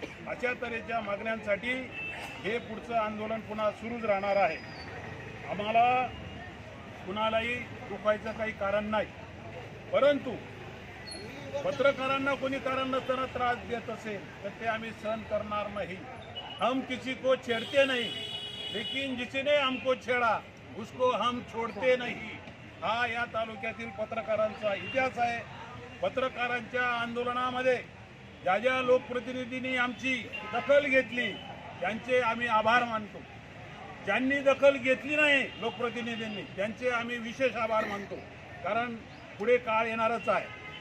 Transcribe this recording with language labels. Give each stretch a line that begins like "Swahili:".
Marathi: अशा तऱ्हेच्या मागण्यांसाठी हे पुढचं आंदोलन पुन्हा सुरूच राहणार आहे। आम्हाला कुणालाही दुखायचं काही कारण नाही, परंतु पत्रकारांना कोणी कारण नसताना त्रास देत असेल तर ते आम्ही सहन करणार नाही।
Hindi: हम किसी को छेड़ते नहीं, लेकिन जिसने हमको छेड़ा उसको हम छोड़ते नहीं।
Marathi: हा या तालुक्यातील पत्रकारांचा इतिहास आहे। पत्रकारांच्या आंदोलनामध्ये ज्या ज्या लोकप्रतिनिधींनी आमची दखल घेतली त्यांचे आम्ही आभार मानतो, ज्यांनी दखल घेतली नाही लोकप्रतिनिधींनी त्यांचे आम्ही विशेष आभार मानतो, कारण पुढे काळ येणारच आहे।